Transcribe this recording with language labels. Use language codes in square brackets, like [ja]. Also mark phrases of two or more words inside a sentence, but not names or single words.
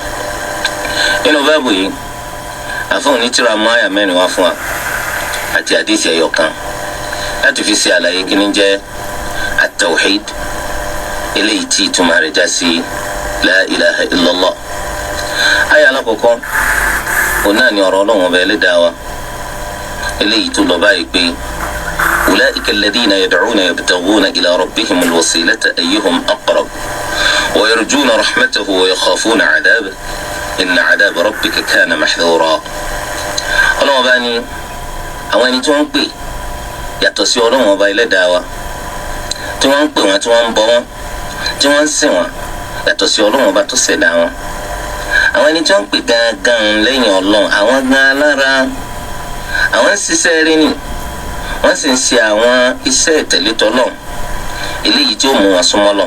[yo] nínú báàbù yìí àfọ̀n ní tírà mú àyà mẹ́rin wá fún wa àti àdísì ẹyọ kan láti fi ṣe àlàyé kí ni jẹ́ at-tawhid, eléyìí tí ìtumọ̀ rẹ̀ já sí [ar] لا إله إلا الله. [yo] àyà alákọ̀ọ́kọ́ òun náà ni ọ̀rọ̀ Ọlọ́run ọba Ẹlẹ́dàá wa eléyìí tó lọ báyìí pé [ar] أولئك الذين يدعون يبتغون إلى ربهم الوسيلة أيهم أقرب ويرجون رحمته ويخافون عذابه إن عذاب ربك كان محذورا. [yo] Ọlọ́run bá ní àwọn ẹni tí wọ́n ń pè yàtọ̀ sí Ọlọ́run ọba Ẹlẹ́dàá wa, tí wọ́n ń pè wọ́n, tí wọ́n ń bọ wọ́n, tí wọ́n ń sìn wọ́n yàtọ̀ sí Ọlọ́run ọba tó ṣẹ̀dá wọn. àwọn ẹni tí wọ́n ń pè gangan lẹ́yìn Ọlọ́run, àwọn gan alára àwọn ń ṣiṣẹ́ rí ni, wọ́n sì ń ṣe àwọn iṣẹ́ ìtẹ̀lé t'Ọlọ́run eléyìí tí ó mú wọn súnmọ́ Ọlọ́run.